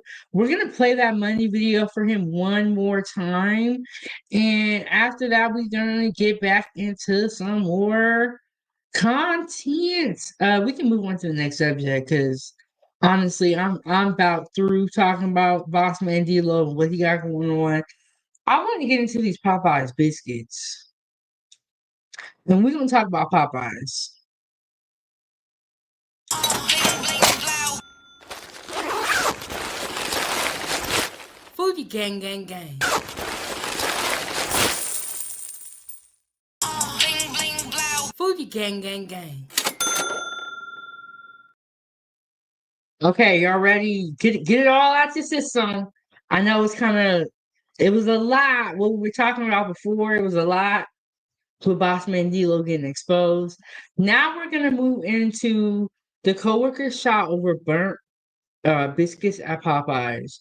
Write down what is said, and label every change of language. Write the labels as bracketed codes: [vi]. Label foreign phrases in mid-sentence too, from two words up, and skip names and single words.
[en] We're gonna play that money video for him one more time, and after that, we're gonna get back into some more content. We can move on to the next subject because honestly, I'm about through talking about Bossman Dlow and what he got going on. I want to get into these Popeyes biscuits, and we're gonna talk about Popeyes. Foodiegang, gang, gang. Foodiegang, gang, gang. Okay, y'all ready? Get it all out your system. I know it was a lot. What we were talking about before, it was a lot with Bossman Dlow getting exposed. Now we're gonna move into the coworker shot over burnt biscuits at Popeyes.